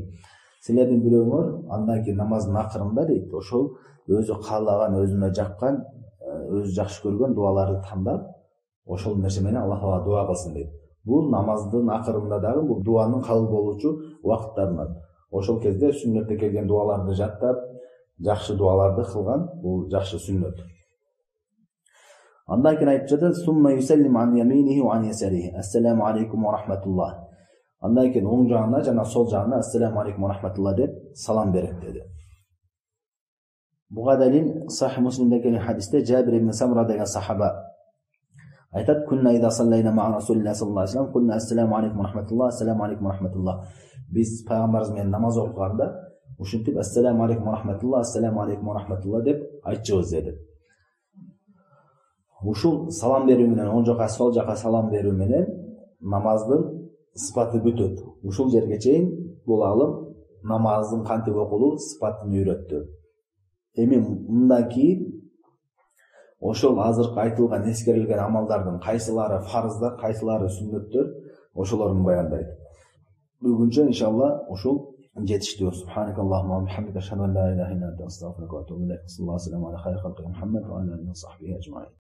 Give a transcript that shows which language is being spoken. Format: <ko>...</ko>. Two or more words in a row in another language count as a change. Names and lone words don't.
<ky>Силердин бирөөңөр андан кийин намаздын акырында дейт, ошол өзү каалаган, өзүнө жаккан, өзү жакшы көргөн дуаларды тандап, ошол нерсе менен Аллахка дуа кылсын дейт. Бул намаздын акырында дагы бул дуанын кабыл болуучу убакыттарынан. Ошол кезде сүннөттө келген дуаларды жаттап, жакшы дуаларды кылган, бул жакшы сүннөт. Андан кийин айтып жатат:</ky> <ar>"ثم يسلم عن يمينه وعن يساره. السلام عليكم ورحمة الله."</ar> <ky>Андан кийин оң жагына жана сол жагына</ky> <ar>السلام عليكم ورحمة الله</ar> <ky>деп салам берет деди. Буга далил Сахih Муслимде келген хадисте Жабир ибн Самра деген сахаба айтат:</ky> <ar>"كنا إذا صلينا مع رسول الله صلى الله عليه وسلم كنا السلام عليكم ورحمة الله السلام عليكم ورحمة الله."</ar> <ky>Биз пайгамбарыбыз менен намаз окуганда ушинтип</ky> <ar>السلام عليكم ورحمة الله, السلام عليكم ورحمة الله</ar> <ky>деп айтчыбыз деди. Ушул салам берүү менен, оң жака сол жака салам берүү менен намаздын сыпаты бүтөт. Ушул жерге чейин бул алым намаздын кантип окулуу сыпатын үйрөттү. Эми мындан кийин ошол азыркы айтылган, эскерилген амалдардын кайсылары фарыздар, кайсылары сүннөттөр, ошолорун баяндайт. Бүгүнчө иншалла ушул жетиштүү.</ky> <ar>سبحانك اللهم وبحمدك أشهد أن لا إله إلا أنت أستغفرك وأتوب إليك. صلى الله عليه وسلم على خير خلقه محمد وعلى آله وصحبه أجمعين.</ar>